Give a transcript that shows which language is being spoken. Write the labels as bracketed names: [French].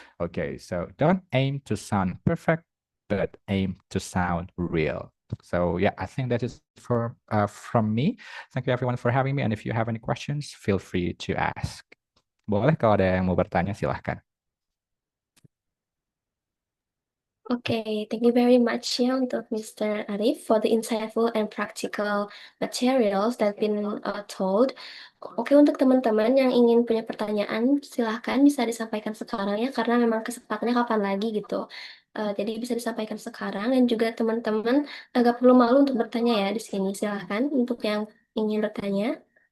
[English] Okay, so don't aim to sound perfect, but aim to sound real. So yeah, I think that is from me. Thank you everyone for having me. And if you have any questions, feel free to ask. [Indonesian] Boleh kalau ada yang mau bertanya silahkan. [English] Okay, thank you very much [Indonesian] ya untuk [English] Mr. Arif for the insightful and practical materials that been told. [Indonesian] Oke, untuk teman-teman yang ingin punya pertanyaan, silahkan bisa disampaikan sekarang ya, karena memang kesempatannya kapan lagi gitu. Jadi bisa disampaikan sekarang dan juga teman-teman agak perlu malu untuk bertanya ya di sini. Silahkan untuk yang ingin bertanya.